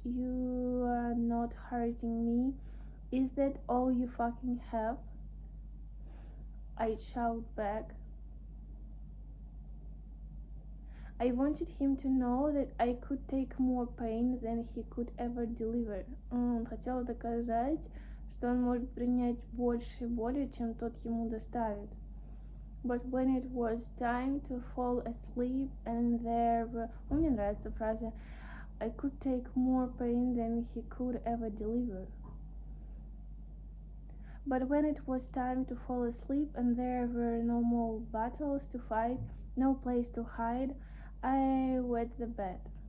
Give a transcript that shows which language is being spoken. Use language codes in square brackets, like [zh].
[en] You are not hurting me. Is that all you fucking have? I'd shout back. I wanted him to know that I could take more pain than he could ever deliver. [ru] Он хотел доказать, что он может принять больше боли, чем тот ему доставит. [en] But when it was time to fall asleep and there were... [ru] Мне нравится фраза [en] I could take more pain than he could ever deliver. But when it was time to fall asleep and there were no more battles to fight, no place to hide, I wet the bed.